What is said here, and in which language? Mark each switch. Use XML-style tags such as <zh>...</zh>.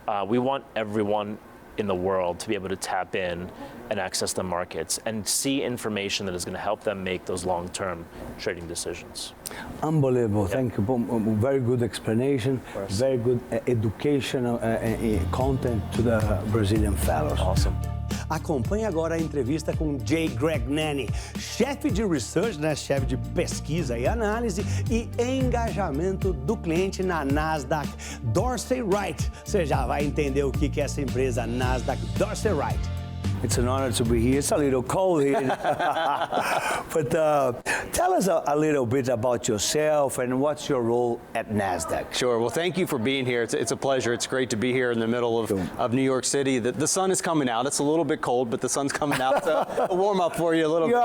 <en>We want everyone in the world to be able to tap in and access the markets and see information that is going to help them make those long-term trading decisions. Unbelievable. Thank you. Very good explanation. Very good educational content to the Brazilian fellows. Awesome.</en> <pt>Acompanhe agora a entrevista com J. Greg Nanny, chefe de research, né, chefe de pesquisa e análise e engajamento do cliente na Nasdaq Dorsey Wright. Você já vai entender o que é essa empresa Nasdaq Dorsey Wright.</pt> <en>It's an honor to be here. It's a little cold here. But tell us a little bit about yourself and what's your role at Nasdaq. Sure. Well, thank you for being here. It's a pleasure. It's great to be here in the middle of New York City. The sun is coming out. It's a little bit cold, but the sun's coming out to warm up for you a little bit.</en>